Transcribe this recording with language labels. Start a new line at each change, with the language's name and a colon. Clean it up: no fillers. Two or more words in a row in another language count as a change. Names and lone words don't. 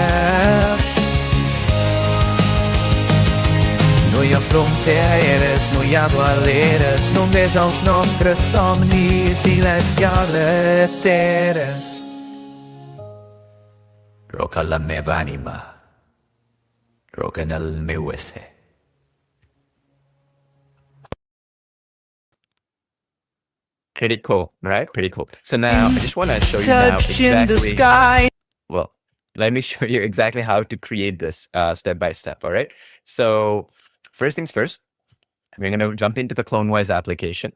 Catalan: No hi ha fronteres, no hi ha barreres, només els nostres somnis i les carreteres. Rock a la meva ànima, rock en el meu ésser.
English: Pretty cool, right? Pretty cool. So now I just want to show you now Touching the exactly. sky. Well, let me show you exactly how to create this step by step. All right. So first things first, we're going to jump into the CloneWise application.